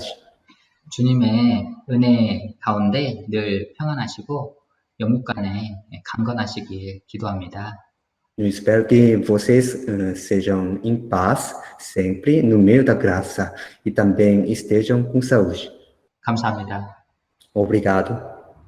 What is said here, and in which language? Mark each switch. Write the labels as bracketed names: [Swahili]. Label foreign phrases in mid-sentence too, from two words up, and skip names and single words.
[Korean] 주님의 은혜 가운데 늘 평안하시고 영육간에 강건하시길 기도합니다. [Portuguese] Eu espero que vocês sejam em paz sempre no meio da graça e também estejam com saúde. [Korean] 감사합니다. [Portuguese] Obrigado.